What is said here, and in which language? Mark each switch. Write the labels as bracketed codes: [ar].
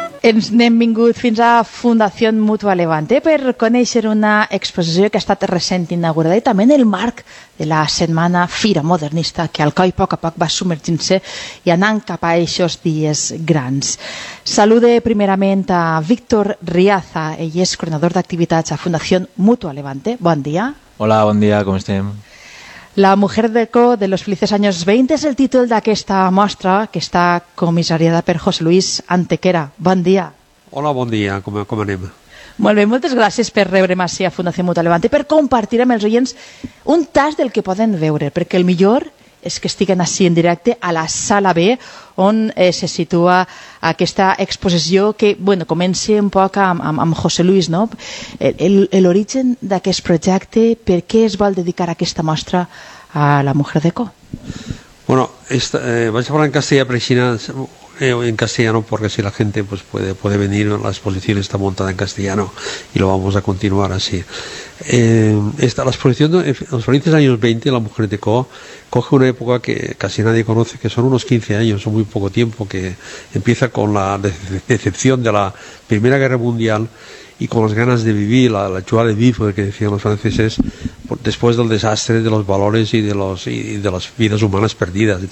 [ca] Ens n'hem vingut fins a Fundació Mútua Levante per conèixer una exposició que ha estat recent inaugurada i també en el marc de la setmana Fira Modernista que Alcoi a poc a poc va submergint-se i anant cap a eixos dies grans. Salude primerament a Víctor Riaza, ell és coordinador d'activitats a Fundació Mútua Levante. Bon dia. Hola, bon dia, com estem? [es] La mujer de Co de los felices años 20 es el título de esta muestra que está comisariada por José Luis Antequera. Buen día. Hola, buen día. ¿Cómo [ca] anem? Molt bé, moltes gràcies per rebre'm així a Fundació Mútua Levante per compartir amb els oients un tast del que poden veure, perquè el millor és que estiguen així en directe a la sala B on se situa aquesta exposició que, bueno, comença un poc amb José Luis, no? L'origen d'aquest projecte, per què es vol dedicar aquesta mostra a la Mujer de Co? [es] Bueno, [ca] vaig a parlar en castellà per aixina, [es] en castellano, porque si la gente pues puede venir, la exposición está montada en castellano y lo vamos a continuar así. Está la exposición de los felices años 20, la Mujer de Co, coge una época que casi nadie conoce, que son unos 15 años, son muy poco tiempo, que empieza con la decepción de la Primera Guerra Mundial y con las ganas de vivir, la joie de vivre que decían los franceses, después del desastre de los valores y de las vidas humanas perdidas.